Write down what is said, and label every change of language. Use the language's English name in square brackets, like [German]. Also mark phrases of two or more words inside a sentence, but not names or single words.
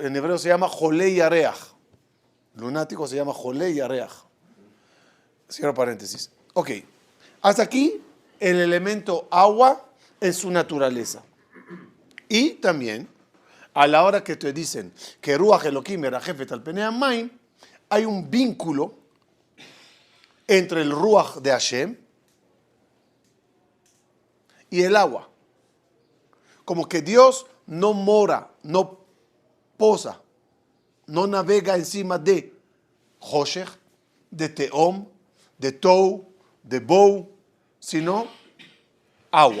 [Spanish] En hebreo se llama [Hebrew] חולי ירח. [Spanish] Lunático se llama [Hebrew] חולי ירח. [Spanish] Cierro paréntesis. Ok. Hasta aquí el elemento agua en su naturaleza. Y también, a la hora que te dicen que [Hebrew] רוח אלהים מרחפת על פני המים, [Spanish] hay un vínculo entre el Ruach de Hashem y el agua. Como que Dios no mora, no posa, no navega encima de Hoshech, de Teom, de Tou, de Bou, sino agua.